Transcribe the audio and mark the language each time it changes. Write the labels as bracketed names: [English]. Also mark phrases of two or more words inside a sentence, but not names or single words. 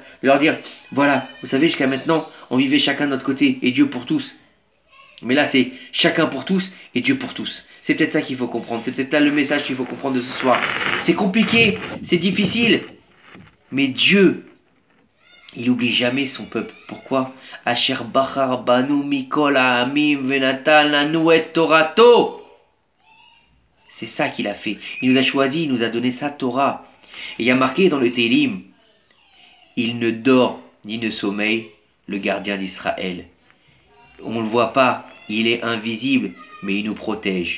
[French] Leur dire, voilà, vous savez, jusqu'à maintenant, on vivait chacun de notre côté et Dieu pour tous. Mais là, c'est chacun pour tous et Dieu pour tous. C'est peut-être ça qu'il faut comprendre. C'est peut-être là le message qu'il faut comprendre de ce soir. C'est compliqué, c'est difficile. Mais Dieu, Il n'oublie jamais son peuple. Pourquoi? [Hebrew] אשר בחר בנו מכל העמים ונתן לנו את תורתו. [French] C'est ça qu'il a fait. Il nous a choisi, il nous a donné sa Torah. Et il y a marqué dans le Télim, il ne dort ni ne sommeille, le gardien d'Israël. On ne le voit pas, il est invisible, mais il nous protège.